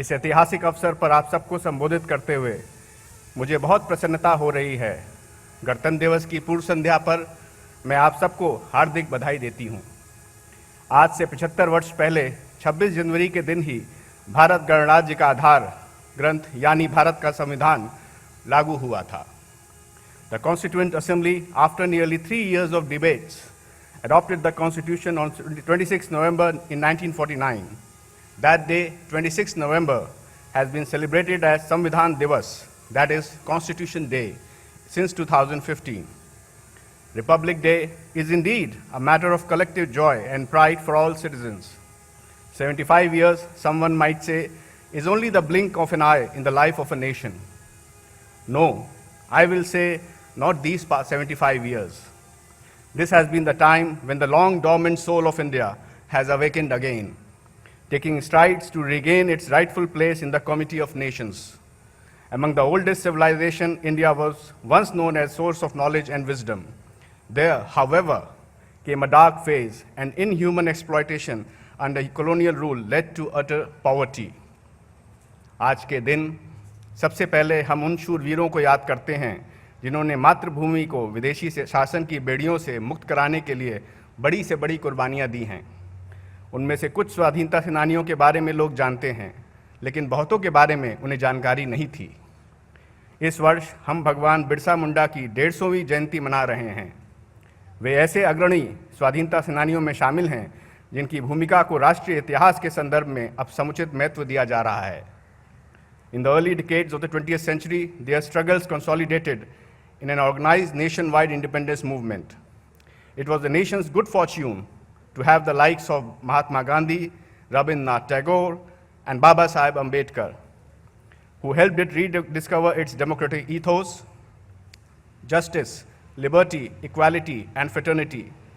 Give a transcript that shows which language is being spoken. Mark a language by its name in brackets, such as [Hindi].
[Hindi] इस ऐतिहासिक अवसर पर आप सबको संबोधित करते हुए मुझे बहुत प्रसन्नता हो रही है। गणतंत्र दिवस की पूर्व संध्या पर मैं आप सबको हार्दिक बधाई देती हूँ। आज से 75 वर्ष पहले 26 जनवरी के दिन ही भारत गणराज्य का आधार ग्रंथ यानी भारत का संविधान लागू हुआ था। [English] The Constituent Assembly, after nearly 3 years of debates, adopted the Constitution on 26 November in 1949. That day, 26 November, has been celebrated as Samvidhan Divas, that is Constitution Day, since 2015. Republic Day is indeed a matter of collective joy and pride for all citizens. 75 years, someone might say, is only the blink of an eye in the life of a nation. No, I will say not these past 75 years. This has been the time when the long dormant soul of India has awakened again, taking strides to regain its rightful place in the community of nations. Among the oldest civilization, India was once known as source of knowledge and wisdom. There, however, came a dark phase, and inhuman exploitation under colonial rule led to utter poverty. [Hindi] आज के दिन सबसे पहले हम उन शूरवीरों को याद करते हैं जिन्होंने मातृभूमि को विदेशी शासन की बेड़ियों से मुक्त कराने के लिए बड़ी से बड़ी कुर्बानियां दी हैं। उनमें से कुछ स्वाधीनता सेनानियों के बारे में लोग जानते हैं, लेकिन बहुतों के बारे में उन्हें जानकारी नहीं थी। इस वर्ष हम भगवान बिरसा मुंडा की 150वीं जयंती मना रहे हैं। वे ऐसे अग्रणी स्वाधीनता सेनानियों में शामिल हैं जिनकी भूमिका को राष्ट्रीय इतिहास के संदर्भ में अब समुचित महत्व दिया जा रहा है। [English] In the early decades of the 20th century, their struggles consolidated in an organized nationwide independence movement. It was the nation's good fortune to have the likes of Mahatma Gandhi, Rabindranath Tagore, and Baba Saheb Ambedkar, who helped it rediscover its democratic ethos, justice, liberty, equality, and fraternity.